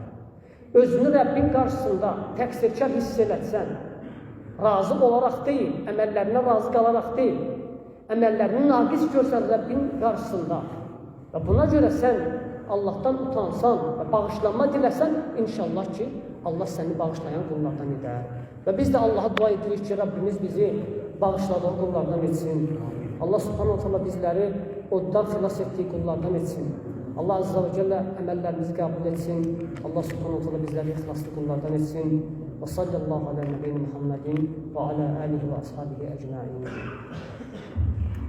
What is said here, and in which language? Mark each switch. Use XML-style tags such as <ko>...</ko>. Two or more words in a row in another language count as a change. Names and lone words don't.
<az>Özünü Rəbbin qarşısında təqsirkar hiss edətsən, razı olaraq deyil, əməllərinə razı qalaraq deyil, əməllərini naqis görsən Rəbbin qarşısında və buna görə sən Allahdan utansan və bağışlanma diləsən, inşallah ki, Allah səni bağışlayan qullardan edər. Və biz də Allaha dua edirik ki, Rabbimiz bizi bağışladığı qullardan etsin. Allah</az> <ar>سبحانه وتعالى</ar> <az>bizləri oddan xilas etdiyi qullardan etsin. Allah</az> <ar>عز وجل</ar> <az>əməllərimizi qəbul etsin. Allah</az> <ar>سبحانه تعالى</ar> <az>bizləri ixlaslı qullardan etsin.</az> <ar>وصلى الله على نبينا محمد وعلى آله وأصحابه أجمعين.</ar>